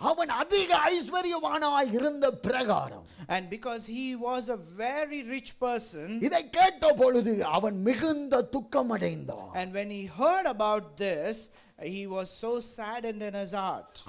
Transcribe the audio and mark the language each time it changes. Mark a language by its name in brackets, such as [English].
[Tamil] அவன் அதிக ஐஸ்வர்யவானாய் இருந்த பிரகாரம், [English] And because he was a very rich person, [Tamil] இதை கேட்ட பொழுது அவன் மிகுந்த துக்கமடைந்தான். [English] and when he heard about this, he was so saddened in his heart.